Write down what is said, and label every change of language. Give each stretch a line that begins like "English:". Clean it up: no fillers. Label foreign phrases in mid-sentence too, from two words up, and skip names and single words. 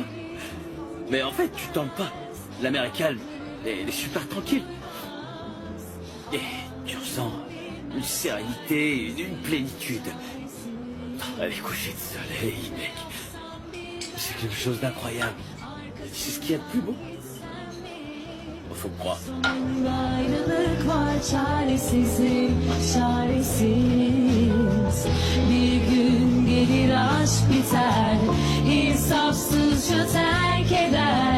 French: Mais en fait, tu tangues pas. La mère est calme, elle est super tranquille. Et tu ressens une sérénité, une plénitude. Les couchers de soleil, mec. C'est quelque chose d'incroyable. C'est ce qu'il y a de plus beau. Faut croire.
Turkish: Ayrılık var, çaresizim, çaresiz. Bir gün gelir aşk biter, insafsızca terk eder.